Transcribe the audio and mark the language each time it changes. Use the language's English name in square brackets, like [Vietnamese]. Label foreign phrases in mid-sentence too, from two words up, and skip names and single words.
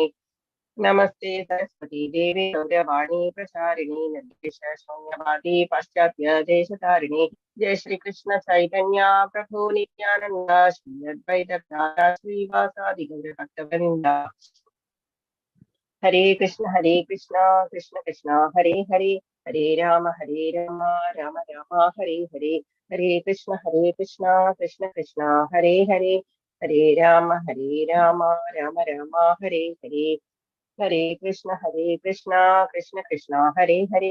[Sanskrit] നമസ്തേ സരസ്വതി ദേവി ഗൗരവാണി പ്രചാരിണി നിർദേശ ശൂന്യവാദി പാശ്ചാത്യ ദേശധാരിണി. ജയ ശ്രീകൃഷ്ണ ചൈതന്യ പ്രഭു നിത്യാനന്ദ ശ്രീ അദ്വൈത ശ്രീവാസാദി ഗൗരഭക്തവൃന്ദ. ഹരേ കൃഷ്ണ കൃഷ്ണ കൃഷ്ണ ഹരേ ഹരേ. ഹരേ രാമ രാമ രാമ ഹരേ ഹരേ. ഹരേ കൃഷ്ണ കൃഷ്ണ കൃഷ്ണ ഹരേ ഹരേ. ഹരേ രാമ രാമ രാമ ഹരേ ഹരേ. ഹരേ കൃഷ്ണ കൃഷ്ണ കൃഷ്ണ ഹരേ ഹരേ.